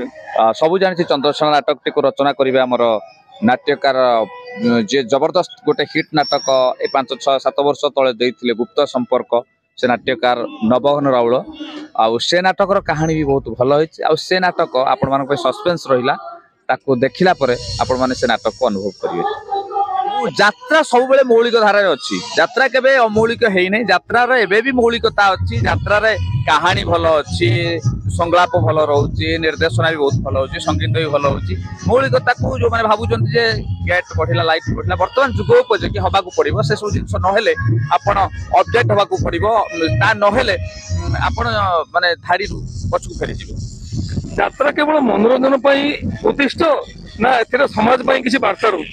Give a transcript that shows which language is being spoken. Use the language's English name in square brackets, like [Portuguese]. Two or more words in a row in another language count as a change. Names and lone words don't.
[Odia] ସବୁ ଜାଣିଛି ଚନ୍ଦ୍ରସେନା ନାଟକ ଟି କୁ ରଚନା କରିବେ ହମର ନାଟ୍ୟକାର ଯେ ଜବରଦସ୍ତ ଗୋଟେ ହିଟ ନାଟକ ଏ 5-6-7 ବର୍ଷ ତଳେ ଦେଇଥିଲେ ଗୁପ୍ତ ସମ୍ପର୍କ ସେ ନାଟ୍ୟକାର ନବଘନ ରାଉଳ ଆ ସେ ନାଟକ ର କାହାଣୀ ବି ବହୁତ ଭଲ ହୋଇଛି ଆ ସେ ନାଟକ ଆପଣ ମାନଙ୍କ ପାଇଁ ସସପେନ୍ସ ରହିଲା ତାକୁ ଦେଖିଲା ପରେ ଆପଣ ମାନେ ସେ ନାଟକ କୁ ଅନୁଭବ କରିବେ। ଯାତ୍ରା ସବୁ ବେଳେ ମୌଳିକ ଧାରା ରେ ଅଛି ଯାତ୍ରା କେବେ ଅମୌଳିକ ହେଇ ନାହିଁ ଯାତ୍ରା ରେ ଏବେ ବି ମୌଳିକତା ଅଛି ଯାତ୍ରା ରେ କାହାଣୀ ଭଲ ଅଛି ସଂଳାପ ଭଲ ରହୁଛି ନିର୍ଦ୍ଦେଶନା ବି ବହୁତ ଭଲ ହେଉଛି ସଙ୍ଗୀତ ବି ଭଲ ହେଉଛି ମୌଳିକତା କୁ ଯୋ ମାନେ ଭାବୁଛନ୍ତି ଯେ ଗେଟ ବଢ଼ିଲା ଲାଇଟ ବଢ଼ିଲା ବର୍ତ୍ତମାନ ଯୁଗ ଉପଯୋଗୀ ହେବା କୁ ପଡ଼ିବ ସେ ସବୁ ଜିନିଷ ନ ହେଲେ ଆପଣ ଅପଡେଟ ହେବା କୁ ପଡ଼ିବ ତା ନ ହେଲେ ଆପଣ ମାନେ ଧାଡ଼ି ପଛକୁ ଫେରି ଯିବ। ଯାତ୍ରା କେବଳ ମନୋରଞ୍ଜନ ପ୍ରତିଷ୍ଠ ନା ଏଥିରେ ସମାଜ ପାଇଁ କିଛି ବାର୍ତ୍ତା ର